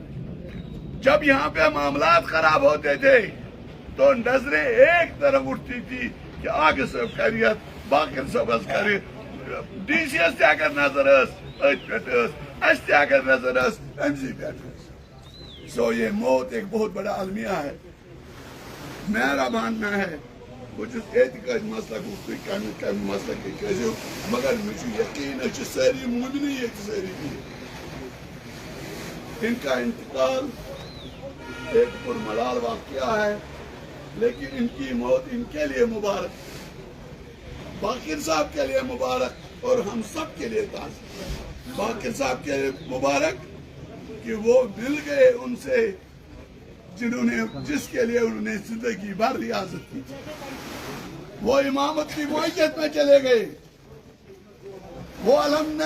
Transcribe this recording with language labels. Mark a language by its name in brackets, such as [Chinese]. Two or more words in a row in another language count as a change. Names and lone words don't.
[Urdu] جب یہاں پہ معاملات خراب ہوتے تھے تو نظریں ایک طرف اٹھتی تھی کہ آگے صاحب خیریت، باقر صاحب کرے، ڈی سی ایس اگر نظر اس اگر نظر ایم سی سو یہ موت ایک بہت بڑا المیہ ہے۔ میرا ماننا ہے [Kashmiri] بہٕ چھُس اعتقاد مسلک تُہۍ کمہِ مسلکٕکۍ ٲسِو مگر مےٚ چھُ یقیٖن أسۍ چھِ سٲری مومنی ییٚتہِ سٲری بِہِتھ [Urdu] ان کا انتقال ایک پرملال واقعہ ہے لیکن ان کی موت ان کے لیے مبارک باقر صاحب کے لیے مبارک اور ہم سب کے لیے تعزیت باقر صاحب کے لیے مبارک کہ وہ مل گئے ان سے جس کے لیے انہوں نے زندگی بھر ریاضت کی وہ امامت کی معیت میں چلے گئے وہ علم میں